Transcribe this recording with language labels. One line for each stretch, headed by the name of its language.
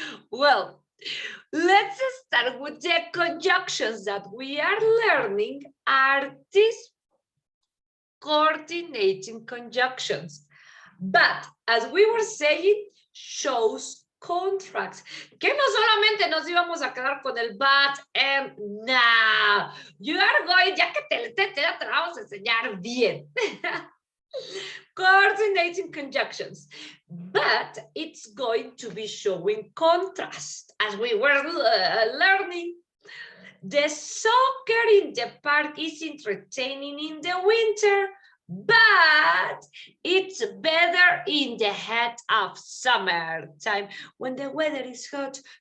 English: Well, let's start with the conjunctions that we are learning are these coordinating conjunctions. But, as we were saying, shows contracts.
Spanish: Que no solamente nos íbamos a quedar con el but and now.
English: You are going,
Spanish: ya que te la vamos a enseñar bien.
English: Coordinating conjunctions. But it's going to be showing contrast, as we were learning. The soccer in the park is entertaining in the winter, but it's better in the heat of summertime when the weather is hot.